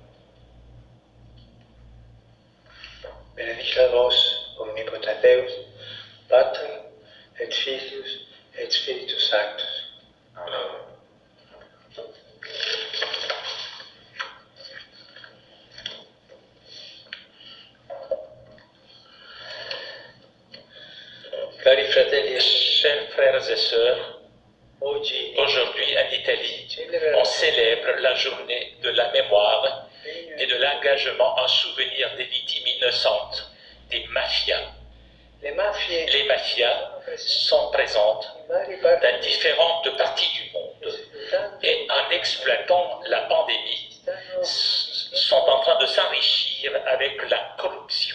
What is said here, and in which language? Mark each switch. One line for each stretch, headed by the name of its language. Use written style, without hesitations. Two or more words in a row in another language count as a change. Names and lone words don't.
Latin: Benedicat vos, omnipotent Deus, Pater, et Filius, et Spiritus Sanctus. Amen.
Italian: Cari fratelli,
French: Chers frères et sœurs, aujourd'hui en Italie, on célèbre la journée de la mémoire et de l'engagement en souvenir des victimes innocentes, des mafias.
Italian: le mafie
French: Les mafias sont présentes dans différentes parties du monde et en exploitant la pandémie, sont en train de s'enrichir avec la corruption.